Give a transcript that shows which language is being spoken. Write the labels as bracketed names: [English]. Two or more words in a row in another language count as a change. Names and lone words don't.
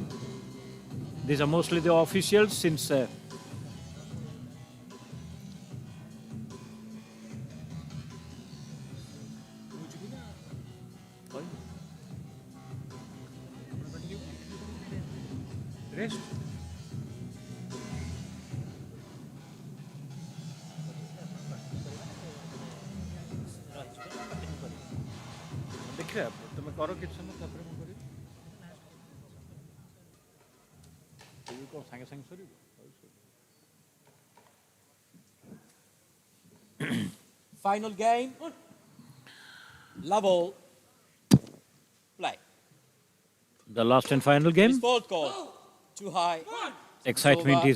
[English] These are mostly the officials, since rest. [Odia] ଦେଖିବା ତମେ କର କିଛି ସମୟ ତାପରେ ମୁଁ କରିବି କ'ଣ ସାଙ୍ଗେ ସାଙ୍ଗେ ସରିବ [English] Final game. Level. Play. The last and final game. This fault call. Too high. Excitement Over.